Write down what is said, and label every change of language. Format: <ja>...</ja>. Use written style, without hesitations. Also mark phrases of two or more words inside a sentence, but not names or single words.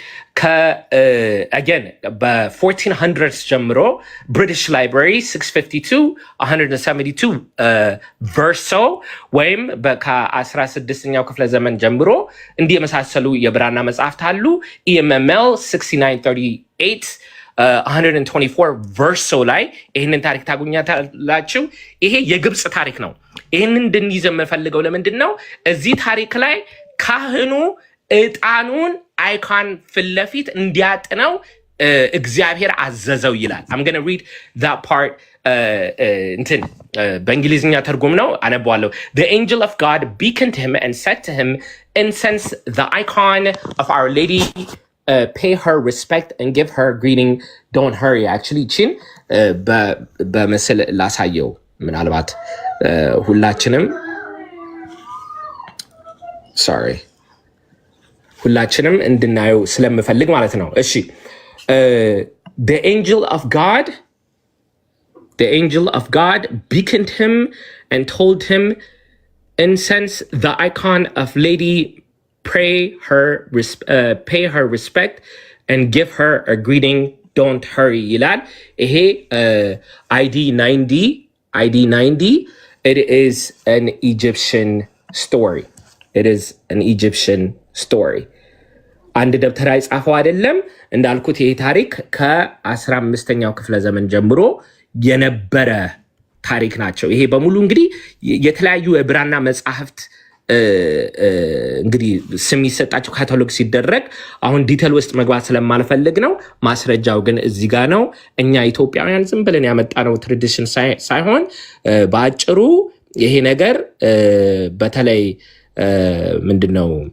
<am>አገን በ1400 ጀምሮ ብሪቲሽ ላይብራሪ 652 172 ቨርሶ ወይም ከ16ኛው ክፍለ ዘመን ጀምሮ እንዲህ የመሳሰሉ የብራና መጽሐፍት አሉ። EMML 6938 124 ቨርሶ ላይ ይህንን ታሪክ ታገኛላችሁ። ይሄ የግብፅ ታሪክ ነው። ይህንን እንድንይዘ የምፈልገው ለምንድን ነው? እዚህ ታሪክ ላይ ካህኑ ዕጣኑን አይካን ፊት ለፊት እንዲያጥነው እግዚአብሔር አዘዘው ይላል።</am> <en>I'm going to read that part</en> <am>በእንግሊዝኛ ትርጉም ነው፣ አነበዋለሁ።</am> <en>The angel of God beckoned him and said to him, incense the icon of Our Lady, pay her respect and give her greeting, don't hurry. Actually</en> <am>ቺን በምስል ላሳየው ምናልባት ሁላችንም እንድናየው ስለምፈልግ ማለት ነው። እሺ</am> <en>the angel of God beckoned him and told him, incense the icon of Lady pay her respect and give her a greeting. Don't hurry</en> <am>ይላል። ይሄ</am> <en>ID 90 it is an Egyptian story. It is an Egyptian story.</en> <am>አንድ ደብተራ የጻፈው አይደለም። እንዳልኩት ይሄ ታሪክ ከ15ኛው ክፍለ ዘመን ጀምሮ የነበረ ታሪክ ናቸው። ይሄ በሙሉ እንግዲህ የተለያዩ የብራና መጽሐፍት እንግዲህ ስም ይሰጣቸው ካታሎግ ሲደረግ አሁን ዲቴል ውስጥ መግባት ስለማልፈልግ ነው። ማስረጃው ግን እዚህ ጋር ነው። እኛ ኢትዮጵያውያን ዝም ብለን ያመጣነው ትራዲሽን ሳይሆን በአጭሩ ይሄ ነገር በተለይ ምንድነው</am>